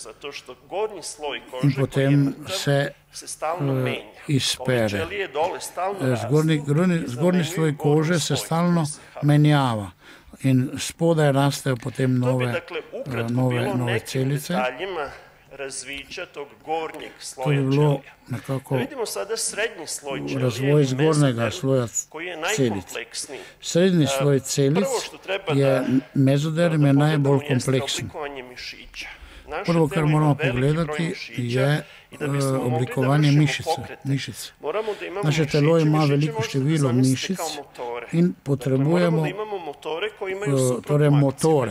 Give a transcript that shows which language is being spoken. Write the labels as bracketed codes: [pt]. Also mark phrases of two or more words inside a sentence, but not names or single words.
[sl] In potem se izpere. Zgornji sloj kože se stalno menjava. In spodaj rastejo potem nove celice. [sr] Razvića tog gornjeg [sl] To [sr] sloja [sl] bi bilo [sr] ćelija. [sl] nekako [sr] Vidimo sada srednji sloj ćelije, [sl] razvoj zgornjega [sr] mezoderm, [sl] sloja [sr] koji je [sl] celic. [sr] najkompleksniji. [sl] Srednji sloj celic [sr] Prvo što treba [sl] je mezoderm je najbolj [sr] pogledamo jeste [sl] kompleksen. [sr] oblikovanje mišića. Naše [sl] Prvo, [sr] telo [sl] kar [sr] ima [sl] moramo [sr] veliki broj [sl] pogledati, [sr] mišića [sl] je oblikovanje mišic. Naše telo ima veliko število mišic in potrebujemo torej motore.